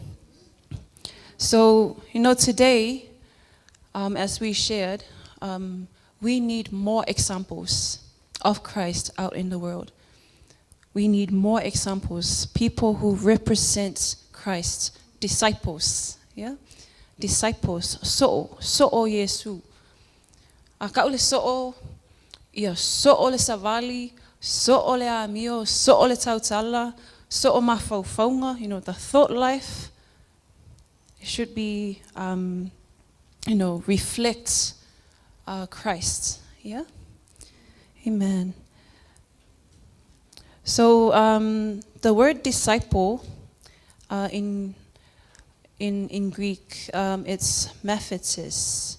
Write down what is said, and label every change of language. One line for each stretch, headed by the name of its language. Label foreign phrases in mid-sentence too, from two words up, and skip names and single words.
English: So, you know, today, as we shared, we need more examples of Christ out in the world. We need more examples, people who represent Christ, disciples, yeah? Disciples,
Samoan: so'o Yesu. Aka ule so'o, ia so'o le savali, so'o le amio, so'o le tautala, so'o mafaufaunga,
English: you know, the thought life, it should be, you know, reflect Christ, yeah? Amen. So the word disciple in Greek, it's maphetes.